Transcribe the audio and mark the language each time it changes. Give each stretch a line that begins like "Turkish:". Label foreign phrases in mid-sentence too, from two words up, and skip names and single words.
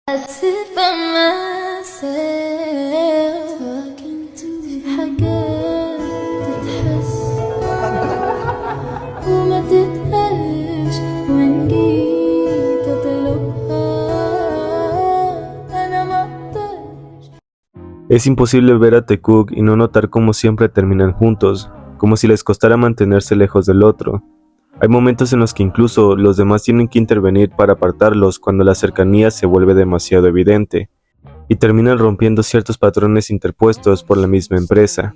English: sit by myself talking to
Arabic: حاجات تتحس وما تتقالش وإن جيت أطلبها أنا مقدرش.
Spanish: Es imposible ver a Taekook y no notar cómo siempre terminan juntos, como si les costara mantenerse lejos del otro. Hay momentos en los que incluso los demás tienen que intervenir para apartarlos cuando la cercanía se vuelve demasiado evidente, y terminan rompiendo ciertos patrones interpuestos por la misma empresa.